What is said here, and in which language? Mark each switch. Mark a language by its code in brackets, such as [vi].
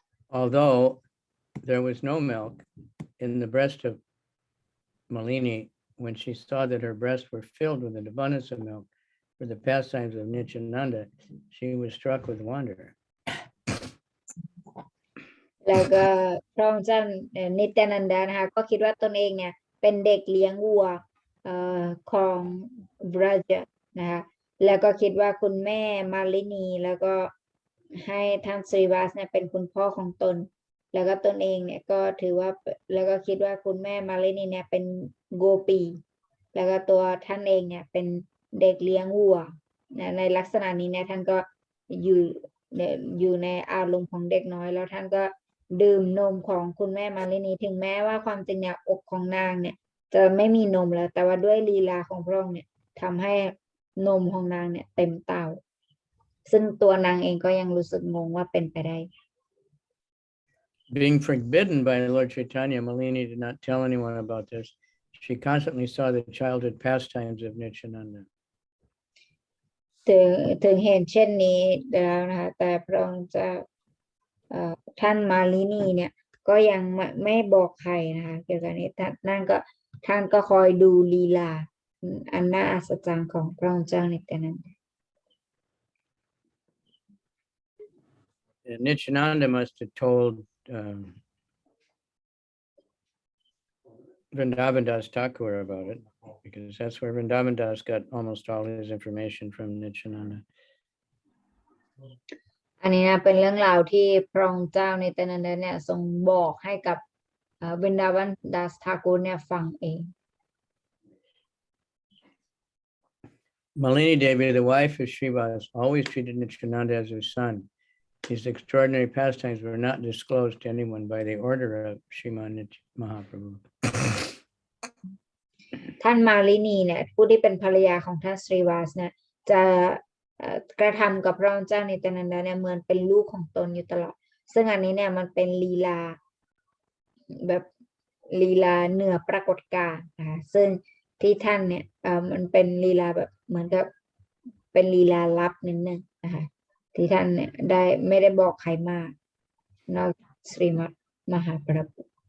[en] Although there was no milk in the breast of Malini, when she saw that her breasts were filled with an abundance of milk for the pastimes of Nityananda, she was struck with wonder. [th] แล้วก็พระองค์เจ้านิตยานันดานะคะก็คิดว่าตนเองเนี่ยเป็นเด็กเลี้ยงวัวของบราจนะคะแล้วก็คิดว่าคุณแม่มาลินีแล้วก็ให้ท่านสรีวาสเนี่ยเป็นคุณพ่อของตนแล้วก็ตนเองเนี่ยก็ถือว่าแล้วก็คิดว่าคุณแม่มาลินีเนี่ยเป็นโกปีแล้วก็ตัวท่านเองเนี่ยเป็นเด็กเลี้ยงวัวในลักษณะนี้เนี่ยท่านก็อยู่ในอารมณ์ของเด็กน้อยแล้วท่านก็ดื่มนมของคุณแม่มาลินีถึงแม้ว่าความจริงเนี่ยอกของนางเนี่ยจะไม่มีนมแล้วแต่ว่าด้วยลีลาของพระองค์เนี่ยทำให้นมของนางเนี่ยเต็มเต้าซึ่งตัวนางเองก็ยังรู้สึกงงว่าเป็นไปได้ [en] Being forbidden by Lord Chaitanya, Malini did not tell anyone about this. She constantly saw the childhood pastimes of Nityananda. [th] ถึงเห็นเช่นนี้แล้วนะคะแต่พระองค์จะท่านมาลินีเนี่ยก็ยังไม่บอกใครนะคะเกี่ยวกับนี้ท่านก็คอยดูลีลาอันน่าอัศจรรย์ของพระองค์เจ้านิตยานันดา [en] Nityananda must have told Vrindavan Das Thakur about it, because that's where Vrindavan Das got almost all his information from Nityananda. [th] อันนี้นะเป็นเรื่องราวที่พระองค์เจ้านิตยานันดาเนี่ยทรงบอกให้กับวรินดาวันดัสทากูรเนี่ยฟังเอง [en] Malini Devi, the wife of Srivas, always treated Nityananda as her son. These extraordinary pastimes were not disclosed to anyone by the order of Sriman Mahaprabhu. [th] ท่านมาลินีเนี่ยผู้ที่เป็นภรรยาของท่านสรีวาสเนี่ยจะกระทำกับพระองค์เจ้านิตยานันดาเนี่ยเหมือนเป็นลูกของตนอยู่ตลอดซึ่งอันนี้เนี่ยมันเป็นลีลาแบบลีลาเหนือปรากฏการณ์นะคะซึ่งที่ท่านเนี่ยมันเป็นลีลาแบบเหมือนกับเป็นลีลาลับนิดนึงนะคะที่ท่านเนี่ยไม่ได้บอกใครมากนอกจากสรีมัตมหาประภุ